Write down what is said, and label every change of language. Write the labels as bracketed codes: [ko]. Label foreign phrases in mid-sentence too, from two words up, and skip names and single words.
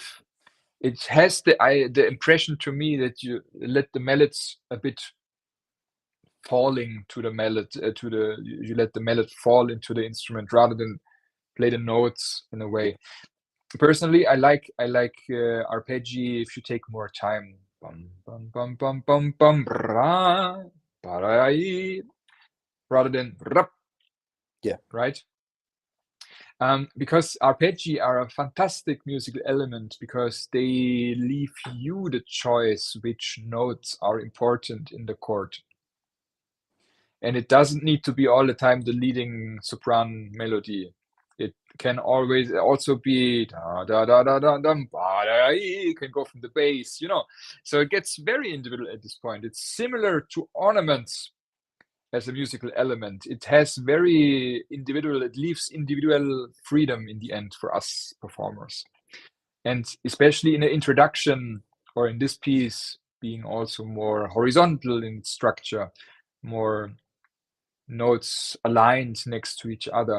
[en] It has the impression to me that you let the mallets a bit falling to the mallet, you let the mallet fall into the instrument rather than play the notes in a way. Personally, I like arpeggi if you take more time. Bum, bum, bum, bum, bum, bum, ra, ba-ra-yi, rather than rap. Yeah. Right? Because arpeggi are a fantastic musical element because they leave you the choice which notes are important in the chord. And it doesn't need to be all the time the leading sopran melody. It can always also be da da da da da dum ba da. It can go from the bass, So it gets very individual at this point. It's similar to ornaments as a musical element. It has very individual. It leaves individual freedom in the end for us performers, and especially in the introduction or in this piece, being also more horizontal in structure, more notes aligned next to each other.